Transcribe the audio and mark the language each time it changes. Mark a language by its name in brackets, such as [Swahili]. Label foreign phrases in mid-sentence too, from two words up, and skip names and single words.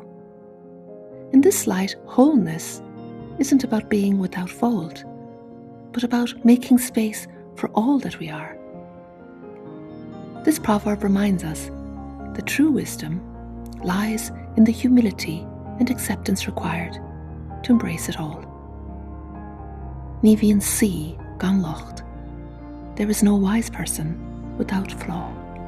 [English] In this light, wholeness isn't about being without fault, but about making space for all that we are. This proverb reminds us that true wisdom lies in the humility and acceptance required to embrace it all. [Irish] Ní bhíonn saoi gan locht. [English] There is no wise person without flaw.